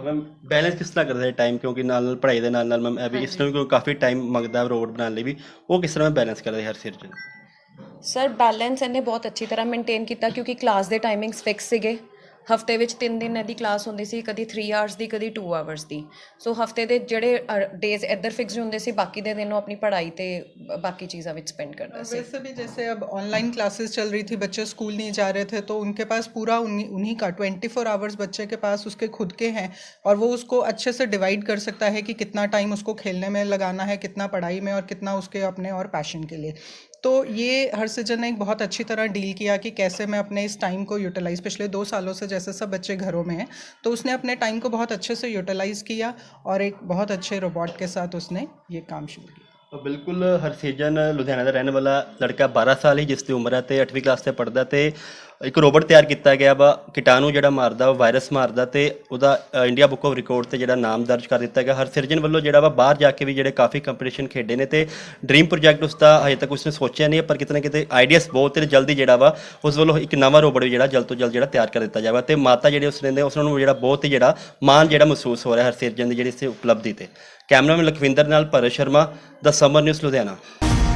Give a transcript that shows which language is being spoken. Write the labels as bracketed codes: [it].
[pa] Ma'am balance ਕਿਸ ਤਰ੍ਹਾਂ ਕਰਦੇ ਟਾਈਮ, ਕਿਉਂਕਿ ਨਾਲ ਪੜ੍ਹਾਈ ਦੇ ਨਾਲ ਮੈਮ ਇਹ ਵੀ ਇਸ ਨੂੰ ਵੀ ਕਾਫੀ ਟਾਈਮ ਮੰਗਦਾ ਰੋਡ ਬਣਾਉਣ ਲਈ ਵੀ, ਉਹ ਕਿਸ ਤਰ੍ਹਾਂ ਬੈਲੈਂਸ ਕਰਦੇ ਹਰਸਿਰਜਨ? ਸਰ ਬੈਲੈਂਸ ਇਹਨੇ ਬਹੁਤ ਅੱਛੀ ਤਰ੍ਹਾਂ ਮੇਨਟੇਨ ਕੀਤਾ ਕਿਉਂਕਿ ਕਲਾਸ ਦੇ ਟਾਈਮਿੰਗਸ ਫਿਕਸ ਸੀਗੇ। ਹਫਤੇ ਵਿੱਚ 3 ਦਿਨ ਇਹਦੀ ਕਲਾਸ ਹੁੰਦੀ ਸੀ, ਕਦੀ 3 ਆਵਰਸ ਦੀ, ਕਦੀ 2 ਆਵਰਸ ਦੀ। ਸੋ ਹਫਤੇ ਦੇ ਜਿਹੜੇ ਡੇਜ਼ ਇੱਧਰ ਫਿਕਸਡ ਹੁੰਦੇ ਸੀ, ਬਾਕੀ ਦੇ ਦਿਨ ਉਹ ਆਪਣੀ पढ़ाई ਤੇ [hi] बाकी चीज़ों में स्पेंड करता है। वैसे भी जैसे अब ऑनलाइन क्लासेस चल रही थी, बच्चे स्कूल नहीं जा रहे थे, तो उनके पास पूरा उन्हीं का 24 आवर्स बच्चे के पास उसके खुद के हैं, और वो उसको अच्छे से डिवाइड कर सकता है कि कितना टाइम उसको खेलने में लगाना है, कितना पढ़ाई में, और कितना उसके अपने और पैशन के लिए। तो ये हरसिरजन ने एक बहुत अच्छी तरह डील किया कि कैसे मैं अपने इस टाइम को यूटिलाइज़, पिछले 2 सालों से जैसे सब बच्चे घरों में हैं, तो उसने अपने टाइम को बहुत अच्छे से यूटिलाइज़ किया और एक बहुत अच्छे रोबोट के साथ उसने ये काम शुरू किया। [pa] ਬਿਲਕੁਲ ਹਰਸਿਰਜਨ ਲੁਧਿਆਣਾ ਦਾ ਰਹਿਣ ਵਾਲਾ ਲੜਕਾ 12 ਸਾਲ ਹੀ ਜਿਸ ਦੀ ਉਮਰ ਹੈ ਅਤੇ 8ਵੀਂ ਕਲਾਸ 'ਤੇ ਪੜ੍ਹਦਾ, ਅਤੇ ਇੱਕ ਰੋਬੋਟ ਤਿਆਰ ਕੀਤਾ ਗਿਆ ਵਾ ਕੀਟਾਣੂ ਜਿਹੜਾ ਮਾਰਦਾ ਵਾਇਰਸ ਮਾਰਦਾ ਤੇ ਉਹਦਾ ਇੰਡੀਆ ਬੁੱਕ ਆਫ ਰਿਕਾਰਡ ਤੇ ਜਿਹੜਾ ਨਾਮ ਦਰਜ ਕਰ ਦਿੱਤਾ ਗਿਆ। ਹਰਸਿਰਜਨ ਵੱਲੋਂ ਜਿਹੜਾ ਵਾ ਬਾਹਰ ਜਾ ਕੇ ਵੀ ਜਿਹੜੇ ਕਾਫੀ ਕੰਪੀਟੀਸ਼ਨ ਖੇਡੇ ਨੇ ਤੇ ਡ੍ਰੀਮ ਪ੍ਰੋਜੈਕਟ ਉਸ ਦਾ ਹਜੇ ਤੱਕ ਉਸਨੇ ਸੋਚਿਆ ਨਹੀਂ, ਪਰ ਕਿਤੇ ਨਾ ਕਿਤੇ ਆਈਡੀਆਸ ਬਹੁਤ ਤੇ ਜਲਦੀ ਜਿਹੜਾ ਵਾ ਉਸ ਵੱਲੋਂ ਇੱਕ ਨਵਾਂ ਰੋਬੋਟ ਵੀ ਜਿਹੜਾ ਜਲਦ ਤੋਂ ਜਲਦ ਜਿਹੜਾ ਤਿਆਰ ਕਰ ਦਿੱਤਾ ਜਾਵੇਗਾ ਤੇ ਮਾਤਾ ਜਿਹੜੇ ਉਸਨੇ ਨੇ ਉਸ ਨੂੰ ਜਿਹੜਾ ਬਹੁਤ ਹੀ ਜਿਹੜਾ ਮਾਣ ਜਿਹੜਾ ਮਹਿਸੂਸ ਹੋ ਰਿਹਾ ਹਰਸਿਰਜਨ ਦੀ ਜਿਹੜੀ ਇਸ ਉਪਲਬਧੀ ਤੇ। ਕੈਮਰਾਮੈਨ ਲਖਵਿੰਦਰ ਨਾਲ ਭਰਤ ਸ਼ਰਮਾ, ਦਾ ਸਮਰ ਨਿਊਜ਼ ਲੁਧਿਆਣਾ।